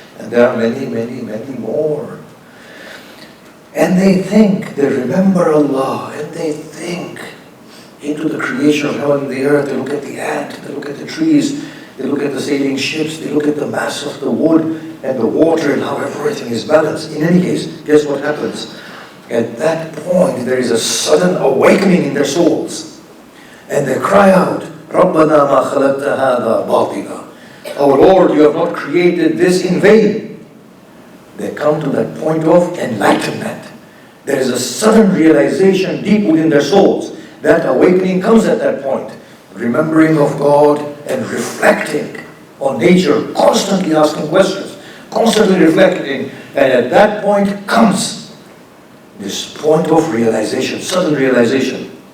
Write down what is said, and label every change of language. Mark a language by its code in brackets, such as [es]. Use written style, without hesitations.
[en] And there are many, many, many more. And they think, they remember Allah, and they think into the creation of heaven and the earth. They look at the ant, they look at the trees, they look at the sailing ships, they look at the mass of the wood and the water and how everything is balanced. In any case, guess what happens? At that point, there is a sudden awakening in their souls. And they cry out, [ar] رَبَّنَا مَا خَلَقْتَ هَذَا بَاطِلًا. [en] Our Lord, you have not created this in vain. They come to that point of enlightenment. There is a sudden realization deep within their souls. That awakening comes at that point. remembering of God and reflecting on nature, constantly asking questions, constantly reflecting, and at that point comes this point of realization, sudden realization.